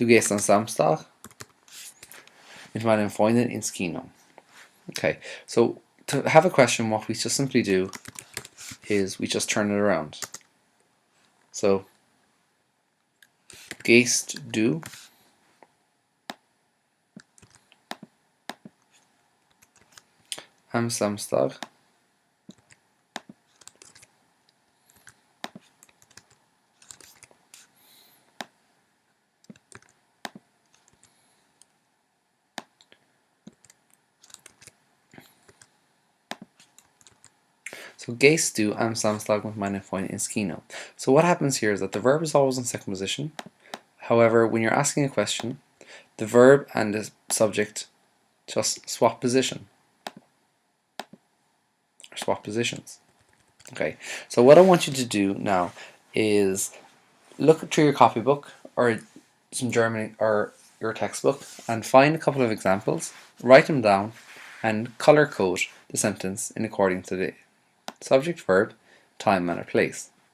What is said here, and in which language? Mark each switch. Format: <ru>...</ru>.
<de>am Samstag mit meinen Freunden ins Kino.</de> <en>Okay, so to have a question, what we just simply do is we just turn it around.</en> <de>So, gehst du am Samstag So gehst du am Samstag mit meinen Freunden ins Kino.</de> <en>So what happens here is that the verb is always in second position. However, when you're asking a question, the verb and the subject just swap position. Or swap positions. Okay, so what I want you to do now is look through your copybook or some German or your textbook and find a couple of examples, write them down, and color code the sentence in according to the subject, verb, time, manner, place.</en>